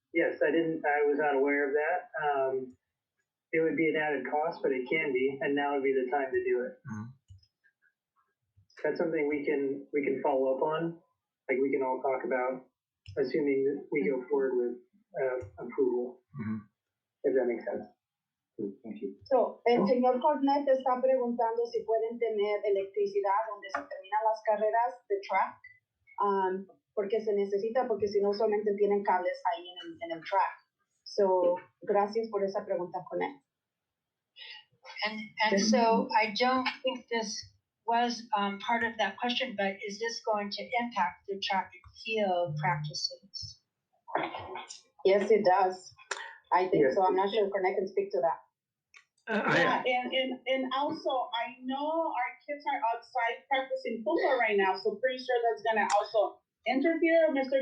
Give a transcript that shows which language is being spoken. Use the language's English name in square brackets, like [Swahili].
[English] Yes, I was not aware of that. It would be an added cost, but it can be, and now would be the time to do it. Mm-hmm. That's something we can follow up on. Like we can all talk about, assuming that we go forward with approval. Mm-hmm. If that makes sense. Thank you. [Spanish] So, el señor Cornett está preguntando si pueden tener electricidad donde se terminan las carreras de track, porque se necesita, porque si no solamente tienen cables ahí en el track. So, gracias por esa pregunta, Cornett. [English] And so I don't think this was part of that question, but is this going to impact the track field practices? Yes, it does. I think so. I'm not sure if Cornett can speak to that. Yeah, and also I know our kids are outside practicing football right now, so pretty sure that's gonna also interfere. Mr.